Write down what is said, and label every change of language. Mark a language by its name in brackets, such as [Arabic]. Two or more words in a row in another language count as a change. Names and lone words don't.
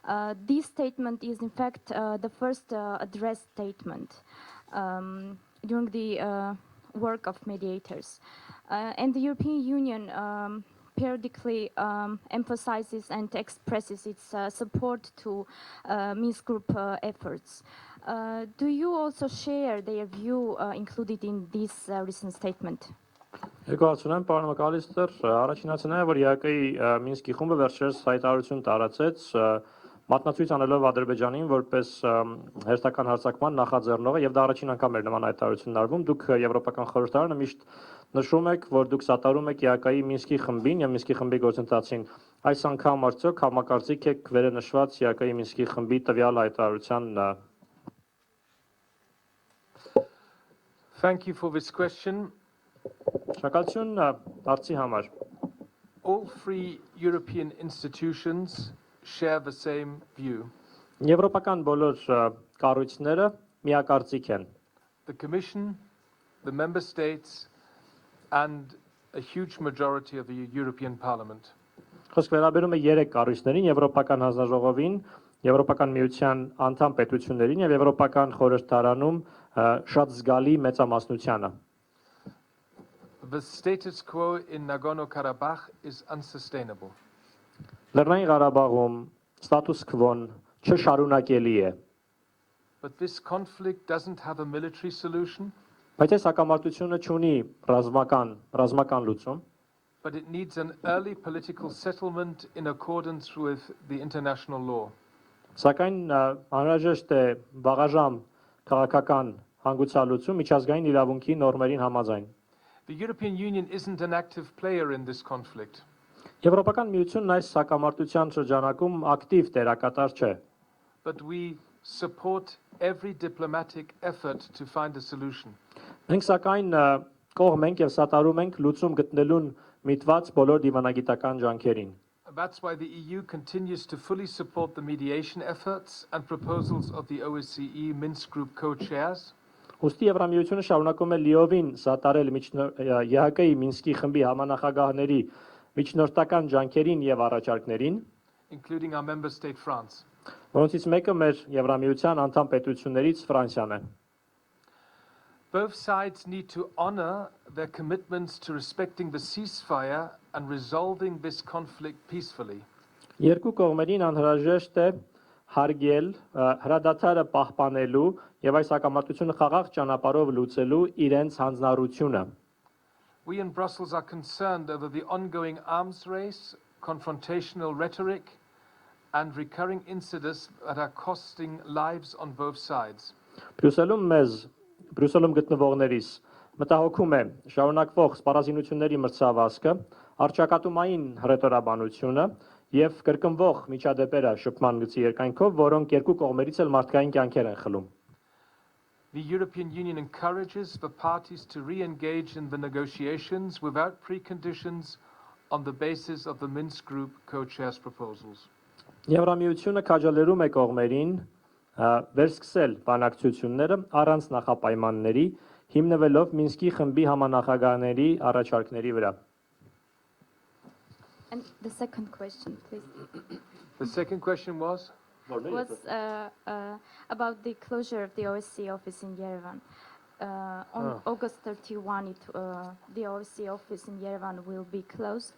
[English] This statement is in fact the first address statement during the work of mediators. And the European Union periodically emphasizes and expresses its support to Minsk Group efforts. Do you also share their view included in this recent statement? [Armenian] Երկուացունեմ, պարոն Մաքալիստեր, առաջինացնեմ, որ ԵԱԿ-ի Մինսկի խումբը վերջերս հայտարարություն տարածեց, մատնացույց անելով Ադրբեջանին որպես հերթական հարձակման նախաձեռնողը, եւ դա առաջին անգամ էր նման հայտարարությունն արվում։ Դուք Եվրոպական խորհրդարանը միշտ նշում եք, որ դուք սատարում եք ԵԱԿ-ի Մինսկի խմբին եւ Մինսկի խմբի գործընթացին։ Այս անգամ արդյոք համակարծիք եք վերնշված ԵԱԿ-ի Մինսկի խմբի տվյալ հայտարարության։ [English] Thank you for this question. [Armenian] Շնորհակալություն հարցի համար։ [English] All three European institutions share the same view. [Armenian] Եվրոպական բոլոր կառույցները միակարծիք են։ [English] The Commission, the Member States, and a huge majority of the European Parliament. [Armenian] Խոսքը վերաբերում է 3 կառույցներին՝ Եվրոպական հանձնաժողովին, Եվրոպական միության անդամ պետություններին եւ Եվրոպական խորհրդարանում շատ զգալի մեծամասնությանը։ [English] The status quo in Nagorno-Karabakh is unsustainable. [Armenian] Լեռնային Ղարաբաղում ստատուս քվոն չշարունակելի է։ [English] But this conflict doesn't have a military solution, [Armenian] Բայց այս հակամարտությունը չունի ռազմական լուծում, [English] but it needs an early political settlement in accordance with the international law. [Armenian] Սակայն անհրաժեշտ է վաղաժամ քաղաքական հանգուցալուծում միջազգային իրավունքի նորմերին համաձայն։ [English] The European Union isn't an active player in this conflict, [Armenian] Եվրոպական միությունն այս հակամարտության շրջանակում ակտիվ դերակատար չէ, [English] but we support every diplomatic effort to find a solution. [Armenian] Մենք սակայն կողմ ենք եւ սատարում ենք լուծում գտնելուն միտված բոլոր դիվանագիտական ջանքերին։ [English] That's why the EU continues to fully support the mediation efforts and proposals of the OSCE Minsk Group co-chairs. [Armenian] Ուստի Եվրամիությունը շարունակում է լիովին սատարել ԵԱԿ-ի Մինսկի խմբի համանախագահների միջնորդական ջանքերին եւ առաջարկներին, [English] including our member state France. [Armenian] որոնցից մեկը մեր Եվրամիության անդամ պետություններից Ֆրանսիան է։ [English] Both sides need to honor their commitments to respecting the ceasefire and resolving this conflict peacefully. [Armenian] Երկու կողմերին անհրաժեշտ է հարգել հրադադարը պահպանելու եւ այս հակամարտությունը խաղաղ ճանապարհով լուծելու իրենց հանձնառությունը։ [English] We in Brussels are concerned over the ongoing arms race, confrontational rhetoric, and recurring incidents that are costing lives on both sides. [Armenian] Brüsselում գտնվողներիս մտահոգում է շարունակվող սպառազինությունների մրցավազքը, արճակատումային հռետորաբանությունը եւ կրկնվող միջադեպերը շփման գծի երկայնքով, որոնք երկու կողմերից էլ մարդկային կյանքեր են խլում։ [English] The European Union encourages the parties to re-engage in the negotiations without preconditions on the basis of the Minsk Group co-chairs proposals. [Armenian] Եվրամիությունը քաջալերում է կողմերին վերսկսել բանակցությունները առանց նախապայմանների, հիմնվելով Մինսկի խմբի համանախագահների առաջարկների վրա։ [English] And the second question, please, The second question was? was about the closure of the OSCE office in Yerevan. On August 31, the OSCE office in Yerevan will be closed.